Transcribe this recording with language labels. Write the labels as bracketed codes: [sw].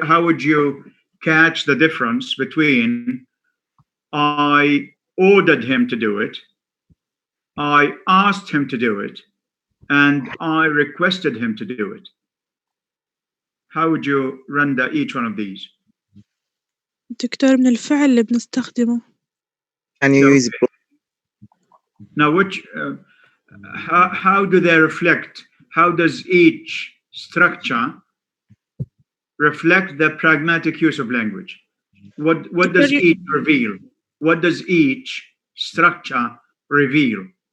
[en] How would you catch the difference between I ordered him to do it, I asked him to do it, and I requested him to do it? How would you render each one of these? [ar] دكتور من الفعل اللي بنستخدمه. [en] Can you use Now, which how do they reflect? How does each structure reflect the pragmatic use of language? What does each reveal? What does each structure reveal?